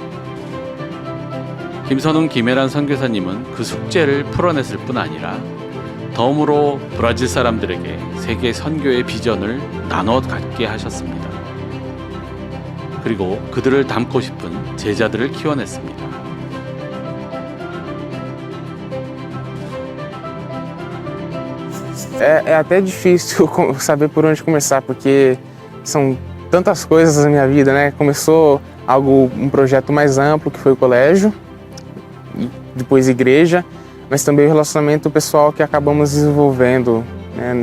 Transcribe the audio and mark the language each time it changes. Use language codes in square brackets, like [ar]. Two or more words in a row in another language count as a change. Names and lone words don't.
[ko] 김선웅, 김혜란 선교사님은 그 숙제를 풀어냈을 뿐 아니라 덤으로 브라질 사람들에게 세계 선교의 비전을 나눠 갖게 하셨습니다. 그리고 그들을 닮고 싶은 제자들을 키워냈습니다. [pt] É até difícil saber por onde começar, porque são tantas coisas na minha vida, né? Começou um projeto mais amplo, que foi o colégio, e depois igreja, mas também o relacionamento pessoal que acabamos desenvolvendo, né?